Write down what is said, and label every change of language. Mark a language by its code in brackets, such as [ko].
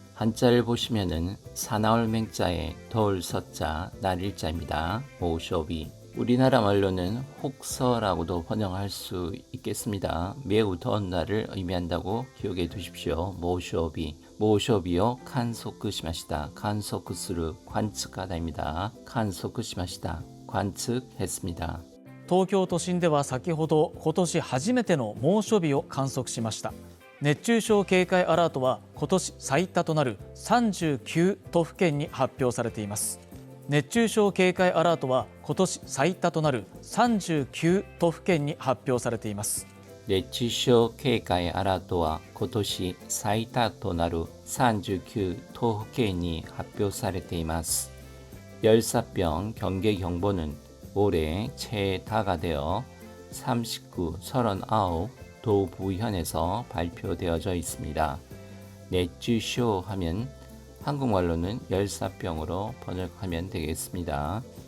[ko] 한자를 보시면은 사나울 맹자에 더울 서자 날일자입니다. 모쇼비. 우리나라 말로는 혹서라고도 번역할 수 있겠습니다. 매우 더운 날을 의미한다고 기억해 두십시오. [ja] 모쇼비요 칸소크 시마시다. [ko] 칸소크스를 관측하다입니다. [ja] 칸소크 시마시다. [ko] 관측했습니다. [ja] 東京都心では先ほど今年初めての猛暑日を観測しました。熱中症警戒アラートは今年最多となる39都府県に発表されています。熱中症警戒アラートは今年最多となる39都府県に発表されています。熱中症警戒アラートは今年最多となる39都府県に発表されています。 [ko] 열사병 경계 경보는 올해 최다가 되어 39도 부현에서 발표되어져 있습니다. 熱中症 하면 한국말로는 열사병으로 번역하면 되겠습니다.